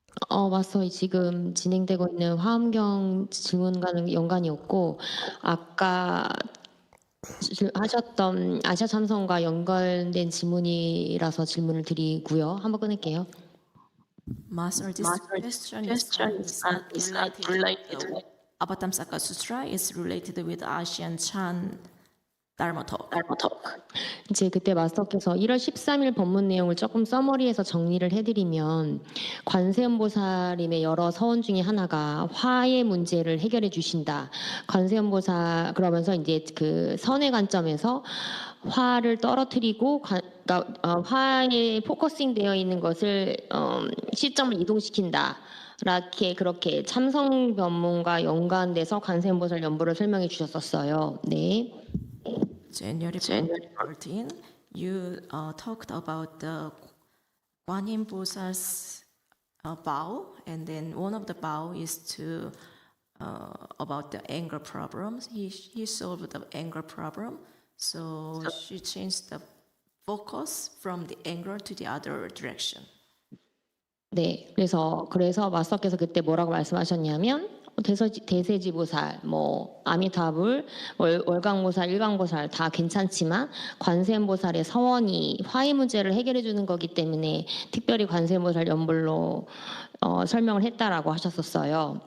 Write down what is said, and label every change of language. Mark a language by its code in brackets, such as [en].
[ko] 마스터, 지금 진행되고 있는 화엄경 질문과는 연관이 없고 아까 하셨던 아시아 참선과 연관된 질문이라서 질문을 드리고요. 한번 끊을게요. [en] Master, this question is not related to Avatamsaka Sutra. Is related with Asian Chan Dharma talk. [ko] 이제 그때 마스터께서 1월 13일 법문 내용을 조금 서머리해서 정리를 해드리면 관세음보살님의 여러 서원 중에 하나가 화의 문제를 해결해 주신다. 관세음보살 그러면서 이제 그 선의 관점에서 화를 떨어뜨리고 화에 포커싱 되어 있는 것을 시점을 이동시킨다. 그렇게 참성 법문과 연관돼서 관세음보살 연보를 설명해 주셨었어요. 네. [en] January 14, you talked about the Guan Yin Bosal's vow, and then one of the vow is to about the anger problems. He solved the anger problem, so she changed the focus from the anger to the other direction. [ko] 네, 그래서 마스터께서 그때 뭐라고 말씀하셨냐면 대세지보살, 아미타불, 월광보살, 일광보살 다 괜찮지만 관세음보살의 서원이 화의 문제를 해결해 주는 거기 때문에 특별히 관세음보살 연불로 설명을 했다라고 하셨었어요.